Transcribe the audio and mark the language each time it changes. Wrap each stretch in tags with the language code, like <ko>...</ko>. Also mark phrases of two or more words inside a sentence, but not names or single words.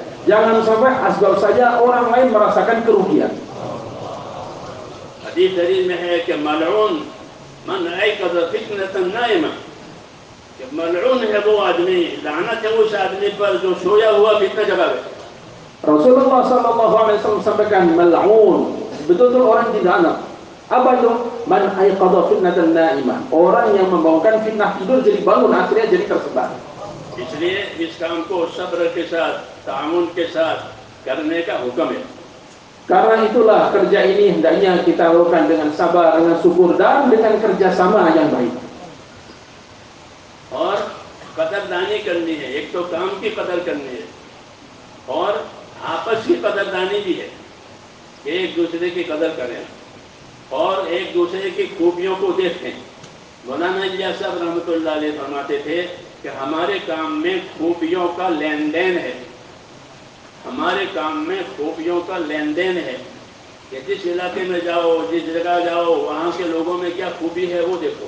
<id>Jangan sampai asbab saja orang lain merasakan kerugian.</id> <ur>حدیث شریف میں ہے کہ</ur> <ar>ملعون من أيقظ فتنة نائمة,</ar> <ur>کہ ملعون ہے وہ آدمی، لعنت ہے اس آدمی پر جو سویا ہوا فتنہ جگاوے.</ur> <id>Rasulullah</id> <ar>صلى الله عليه وسلم</ar> <id>sampaikan mal'un, betul-betul orang yang dilaknat. Apa itu?</id> <ar>من أيقظ فتنة نائمة,</ar> <id>orang yang membawakan fitnah tidur jadi bangun, akhirnya jadi tersebar.</id> <ur>اس لیے اس کام کو صبر کے ساتھ، تعاون کے ساتھ کرنے کا حکم ہے.</ur> <id>Karena itulah kerja ini hendaknya kita lakukan dengan sabar, dengan syukur dan dengan kerjasama yang baik.</id> <ur>اور قدردانی کرنی ہے، ایک تو کام کی قدر کرنی ہے اور آپس کی قدردانی بھی ہے، ایک دوسرے کی قدر کریں اور ایک دوسرے کی خوبیوں کو دیکھیں. مولانا الیاس صاحب</ur> <ar>رحمة الله عليه</ar> <ur>فرماتے تھے کہ ہمارے کام میں خوبیوں کا لین دین ہے، ہمارے کام میں خوبیوں کا لین دین ہے کہ جس علاقے میں جاؤ، جس جگہ جاؤ، وہاں کے لوگوں میں کیا خوبی ہے وہ دیکھو.</ur>